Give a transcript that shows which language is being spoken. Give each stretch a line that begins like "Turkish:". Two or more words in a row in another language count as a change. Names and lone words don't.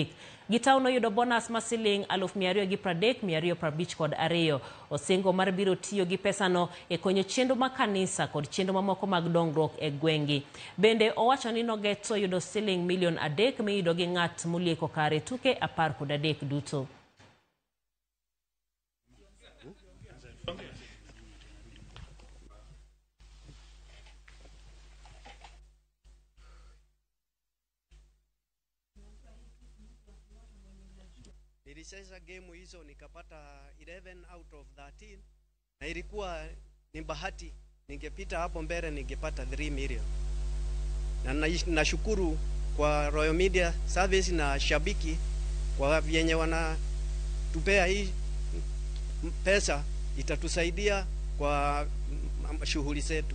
Luo (Kenya and Tanzania): Gitau noyudo bonus ma siling 230,252. Osingo mar biro tiyo gi pesano e konyo chenro ma kanisa kod chenro mamoko mag dongruok e gwengi. Bende owacho ni nogeto yudo siling milion 3 miyudo gi ng'at molieko kare tuke 13 duto.
Swahili: Nilicheza game hizo nikapata 11
English: out of
Swahili: 13 na ilikuwa ni bahati, ningepita hapo mbele ningepata 3 million. Na nashukuru kwa Royal Media Service na Shabiki kwa vyenye wanatupea hii pesa, itatusaidia kwa shughuli zetu.